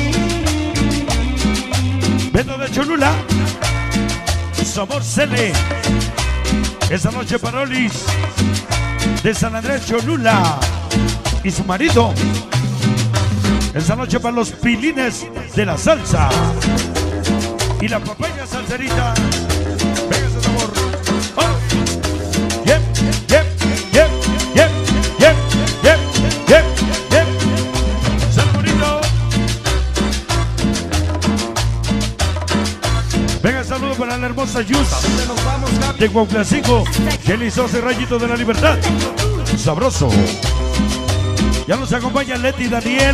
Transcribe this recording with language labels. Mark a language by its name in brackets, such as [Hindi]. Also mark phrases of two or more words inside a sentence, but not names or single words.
[Spanish] Beto de Cholula, Sabor Cele, esa noche Parolis, de San Andrés Cholula, y su marido, esa noche para los pilines de la salsa, y la papaya salserita. Venga ese sabor. Oh. Yep, yep, yep, yep, yep, yep, yep, yep. Saludito. Venga, saludo para la hermosa Yus de Cuauhtlacingo, Kelly Sosa y Rayito de la Libertad. Sabroso. Ya nos acompaña Leti Daniel.